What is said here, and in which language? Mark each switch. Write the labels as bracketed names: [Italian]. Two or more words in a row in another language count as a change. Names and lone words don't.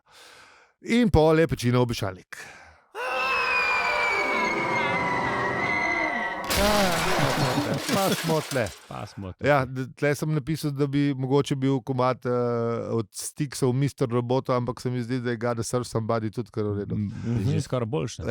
[Slovenian] In pol je pečina obešalnik. Pa smo tle. Ja, tle sem napisal, da bi mogoče bil komad od Stiksov Mr. Robota, ampak se mi zdi, da je [English] gotta serve somebody [Slovenian] tudi kar v redu. Že skoraj boljše.